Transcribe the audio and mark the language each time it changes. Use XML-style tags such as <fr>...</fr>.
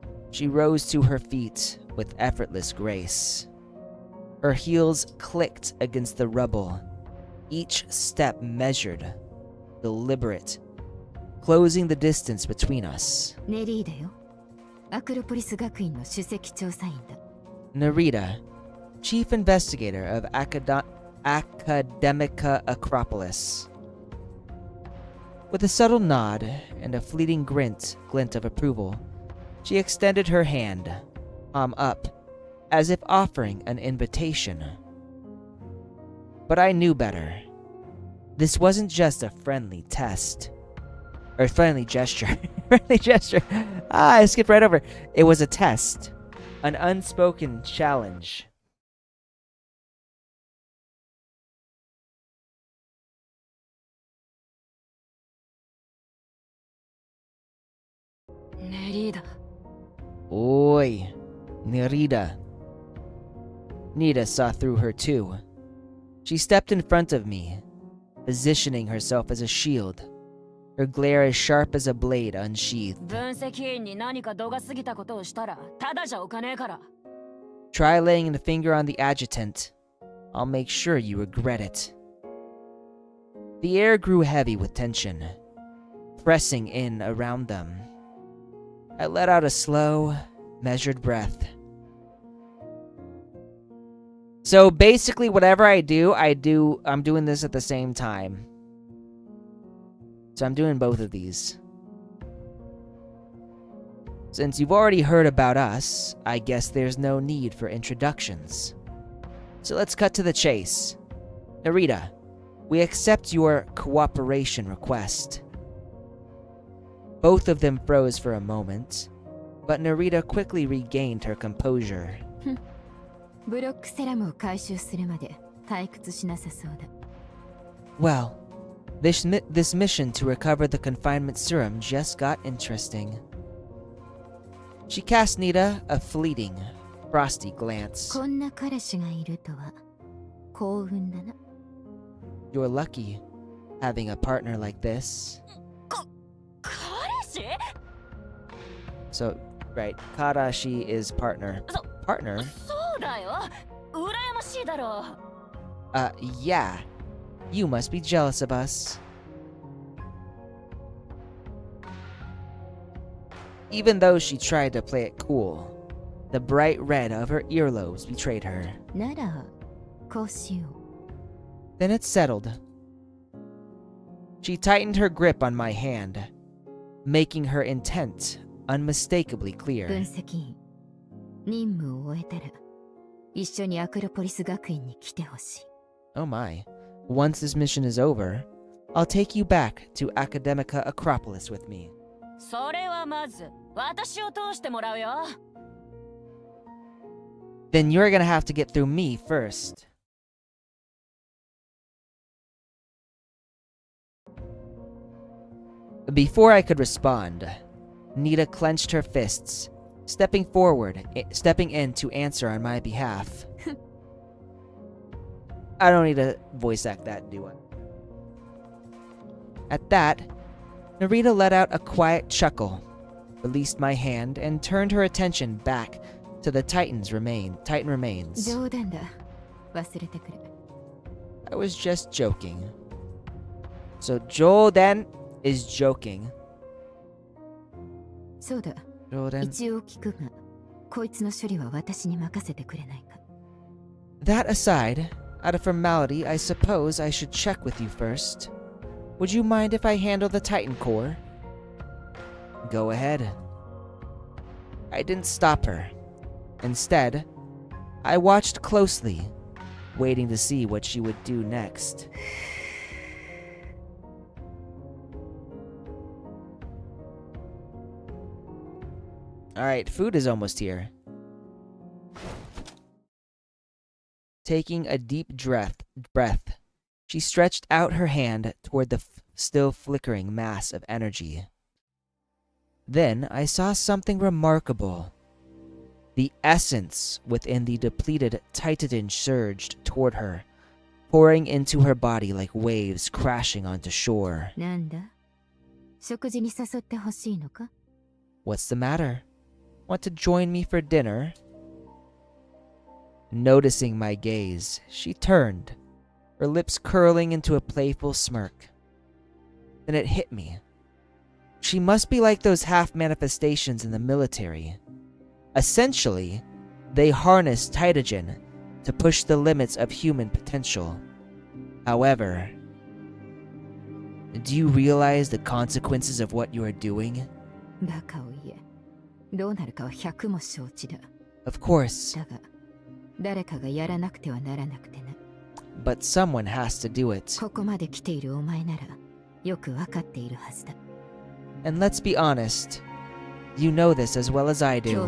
<en>She rose to her feet with effortless grace. Her heels clicked against the rubble, each step measured, deliberate, closing the distance between us.</en> <ja>ネリーだよ。アクロポリス学院の首席調査員だ。</ja> <en>Narita, chief investigator of Academica Acropolis. With a subtle nod and a fleeting glint of approval, she extended her hand, palm up, as if offering an invitation. But I knew better. This wasn't just a friendly test. Or friendly gesture. Friendly gesture. I skipped right over. It was a test. An unspoken challenge. Nerida. Oi, Nerida. Nita saw through her too. She stepped in front of me, positioning herself as a shield, her glare as sharp as a blade unsheathed.</en> <ja>分析員に何か度が過ぎたことをしたらただじゃおかねえから。</ja> <en>Try laying the finger on the adjutant. I'll make sure you regret it. The air grew heavy with tension, pressing in around them. I let out a slow, measured breath. So basically, whatever I'm doing this at the same time. So I'm doing both of these. Since you've already heard about us, I guess there's no need for introductions. So let's cut to the chase. Narita, we accept your cooperation request. Both of them froze for a moment, but Narita quickly regained her composure.</en> <ja>ブロックセラムを回収するまで退屈しなさそうだ。</ja> <en>Well, this mission to recover the confinement serum just got interesting. She cast Nita a fleeting, frosty glance.</en> <ja>こんな彼氏がいるとは幸運だな。</ja> <en>You're lucky, having a partner like this.</en> <ja>彼氏?</ja> <en>So, right, Karashi is partner. Partner?</en> <ja>そうだよ。羨ましいだろう。</ja> <en>Yeah. You must be jealous of us. Even though she tried to play it cool, the bright red of her earlobes betrayed her.</en> <ja>なら、こうしよう。</ja> <en>Then it settled. She tightened her grip on my hand, making her intent unmistakably</en> <ja>分</ja> <en>clear.</en> <ja>析員、任務を終えたら一緒にアクロポリス学院に来てほしい。</ja> <en>Oh my. Once this mission is over, I'll take you back to Academica Acropolis with me.</en> <ja>それはまず私を通してもらうよ。</ja> <en>Then you're gonna have to get through me first. Before I could respond, Nita clenched her fists, stepping in to answer on my behalf. I don't need to voice act that, do I? At that, Narita let out a quiet chuckle, released my hand, and turned her attention back to the Titan remains.</en> <ja>冗談だ。忘れてくる。</ja> <en>I was just joking. So Joden is joking.</en> <ja>そうだ。 Joden. 一応聞くが、こいつの処理は私に任せてくれないか。</ja> <en>That aside, out of formality, I suppose I should check with you first. Would you mind if I handle the Titan core? Go ahead. I didn't stop her. Instead, I watched closely, waiting to see what she would do next. Alright, food is almost here. Taking a deep breath, she stretched out her hand toward the still flickering mass of energy. Then I saw something remarkable. The essence within the depleted Titan surged toward her, pouring into her body like waves crashing onto shore.</en> <ja>なんだ？食事に誘ってほしいのか？</ja> <en>What's the matter? Want to join me for dinner? Noticing my gaze, she turned, her lips curling into a playful smirk. Then it hit me. She must be like those half-manifestations in the military. Essentially, they harness Titagen to push the limits of human potential. However, do you realize the consequences of what you are doing?</en> <ja>バカを言え。どうなるかは100も承知だ。</ja> <en>Of course.</en> <ja>だが、誰かがやらなくてはならなくてな。</ja> <en>But someone has to do it.</en> <ja>ここまで来ているお前なら、よくわかっているはずだ。</ja> <en>And let's be honest, you know this as well as I do.</en>